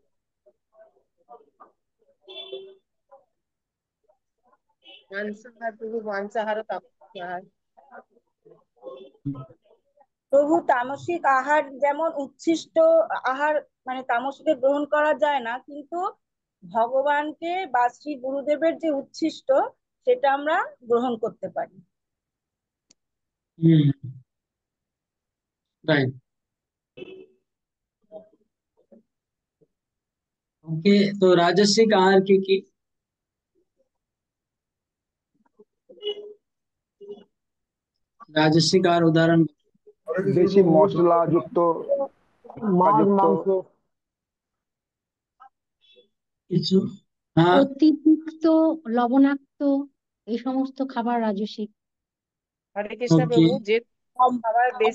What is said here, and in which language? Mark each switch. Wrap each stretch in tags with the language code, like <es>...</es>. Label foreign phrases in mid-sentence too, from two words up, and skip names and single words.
<bn>মাংসাহার প্রভু, মাংসাহার ও তামসিক আহার। প্রভু, তামসিক আহার যেমন উচ্ছিষ্ট আহার, মানে তামসিকে গ্রহণ করা যায় না, কিন্তু ভগবানকে বা শ্রী গুরুদেবের যে উচ্ছিষ্ট সেটা আমরা গ্রহণ করতে পারি।</bn> <hi>राइट। ओके, तो राजस्विक आहार की राजस्विक आहार उदाहरण</hi> <bn>বেশি মশলা যুক্ত মাছ যুক্ত মাংস কিছু। हाँ, অতিরিক্ত লবণাক্ত এই সমস্ত খাবার রাজসিক। হরে কৃষ্ণ</bn> <hi>ओके,</hi> <bn>প্রভু, যে খাবার বেশ</bn>